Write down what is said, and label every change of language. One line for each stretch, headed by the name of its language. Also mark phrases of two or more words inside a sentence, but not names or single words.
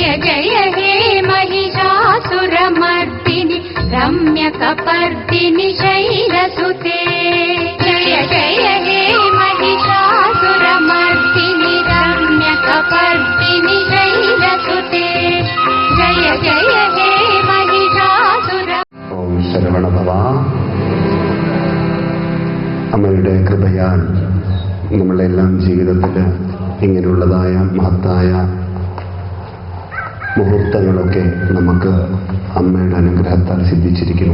Sanskrit: जय हे महिषासुरमर्दिनि रम्यकपर्दिनि शैलसुते जय जय हे महिषासुरमर्दिनि रम्यकपर्दिनि शैलसुते जय जय हे महिषासुर ഓം ശരവണഭവ.
Malayalam: അമ്മയുടെ കൃപയാൽ നമ്മളെല്ലാം ജീവിതത്തിൽ ഇങ്ങനെയുള്ളതായ മഹത്തായ മുഹൂർത്തങ്ങളൊക്കെ നമുക്ക് അമ്മയുടെ അനുഗ്രഹത്താൽ സിദ്ധിച്ചിരിക്കുന്നു.